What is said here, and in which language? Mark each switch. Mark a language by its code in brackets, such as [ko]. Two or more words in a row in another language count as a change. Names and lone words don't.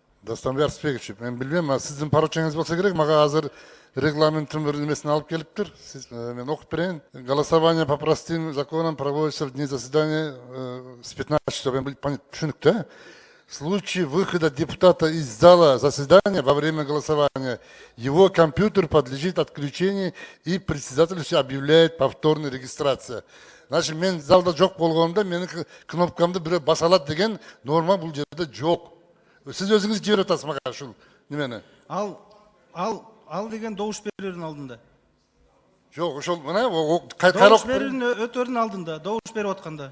[ky] Дастан Арыспекович, мен билбейм, сиздин поручениңиз болса керек, мага азыр регламенттин бир немесин алып келиптир. Мен окуп берейин. [ru] Голосование по простым законам проводится в дни заседания с 15 часов. [ky] Мен түшүнүк да. [ru] В случае выхода депутата из зала заседания во время голосования, его компьютер подлежит отключению и председатель объявляет повторная регистрация. Значит, [ky] мен залда жок болгондо менин кнопкамды бирөө баса алат деген норма бул жерде жок. Сиз өзүңүз жиберип атасыз мага ушул немени. Ал деген добуш берүүнүн алдында. Жок, ошол мына Добуш берүүнүн өтөрүнүн алдында, добуш берип атканда.